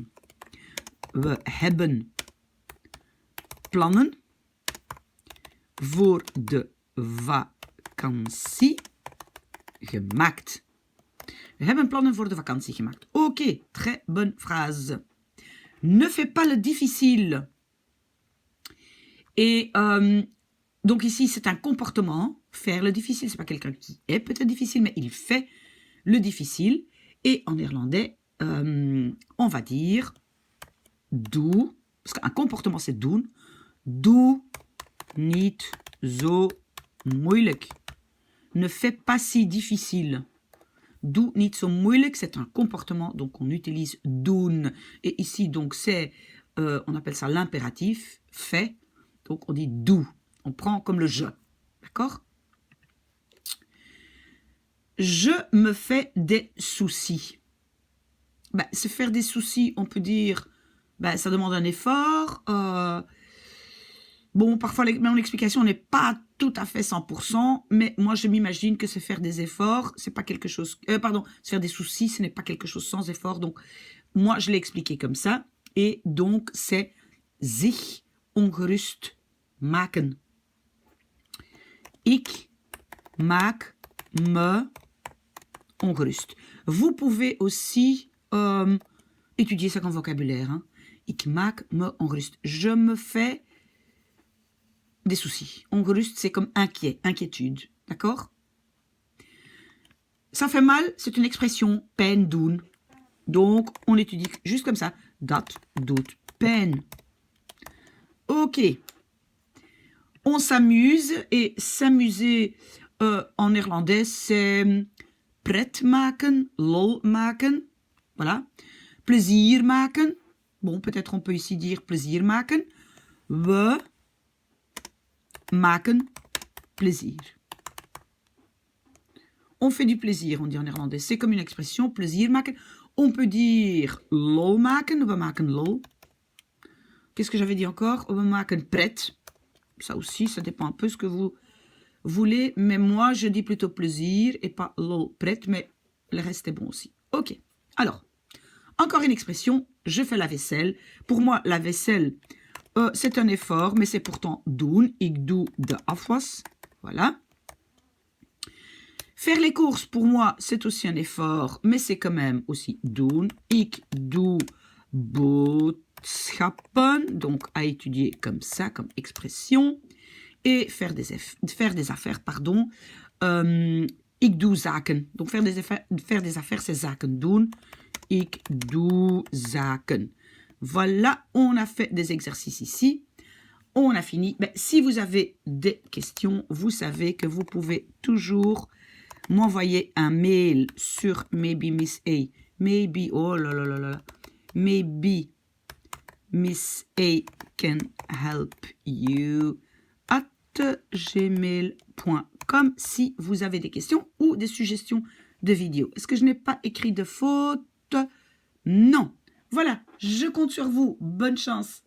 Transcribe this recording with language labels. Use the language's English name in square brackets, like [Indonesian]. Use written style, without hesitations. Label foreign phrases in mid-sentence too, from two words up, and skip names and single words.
[Dutch] We hebben plannen voor de vakantie gemaakt. We hebben plannen voor de vakantie gemaakt. [French] Ok, très bonne phrase. Ne fais pas le difficile. Et donc ici, c'est un comportement. Faire le difficile, c'est pas quelqu'un qui est peut-être difficile, mais il fait le difficile. Et en néerlandais, on va dire doe, parce qu'un comportement c'est doen. [Dutch] Doe niet zo moeilijk. [French] Ne fais pas si difficile. [Dutch] Doe niet zo moeilijk, [French] c'est un comportement, donc on utilise doen. Et ici, donc c'est, on appelle ça l'impératif, fait. Donc on dit doe. On prend comme le je. D'accord? Je me fais des soucis. Se faire des soucis, on peut dire, ça demande un effort. Bon, parfois, mon explication n'est pas tout à fait 100%, mais moi, je m'imagine que c'est faire des efforts, c'est pas quelque chose... se faire des soucis, ce n'est pas quelque chose sans effort. Donc, moi, je l'ai expliqué comme ça. Et donc, c'est [Dutch] zich ongerust maken. Ik maak me ongerust. [French] Vous pouvez aussi étudier ça comme vocabulaire. Hein. [Dutch] Ik maak me ongerust. [French] Je me fais des soucis. Ongerust, c'est comme inquiet, inquiétude. D'accord? Ça fait mal, c'est une expression, [Dutch] pijn doen. [French] Donc, on l'étudie juste comme ça. [Dutch] Dat doet pijn. [French] Ok. On s'amuse, et s'amuser en néerlandais, c'est [Dutch] pret maken, lol maken. [French] Voilà. [Dutch] Plezier maken. [French] Bon, peut-être on peut ici dire [Dutch] plezier maken. We maken plaisir. [French] On fait du plaisir, on dit en néerlandais. C'est comme une expression, [Dutch] plaisir maken. [French] On peut dire [Dutch] lol maken, we maken lol. [French] Qu'est-ce que j'avais dit encore? [Dutch] We maken pret. [French] Ça aussi, ça dépend un peu ce que vous voulez. Mais moi, je dis plutôt plaisir et pas [Dutch] lol pret, [French] mais le reste est bon aussi. Ok. Alors, encore une expression, je fais la vaisselle. Pour moi, la vaisselle, c'est un effort, mais c'est pourtant doen. [Dutch] Ik doe de afwas. [French] Voilà. Faire les courses, pour moi, c'est aussi un effort, mais c'est quand même aussi doen. [Dutch] Ik doe boodschappen. [French] Donc, à étudier comme ça, comme expression. Et faire des affaires, pardon. [Dutch] Ik doe zaken. [French] Donc, faire des affaires, c'est [Dutch] zaken doen. Ik doe zaken. [French] Voilà, on a fait des exercices ici. On a fini. Si vous avez des questions, vous savez que vous pouvez toujours m'envoyer un mail sur [English] maybe Miss A maybe, [French] oh là là là là, [English] maybe Miss A can help you at gmail.com [French] si vous avez des questions ou des suggestions de vidéos. Est-ce que je n'ai pas écrit de faute? Non. Voilà, je compte sur vous. Bonne chance.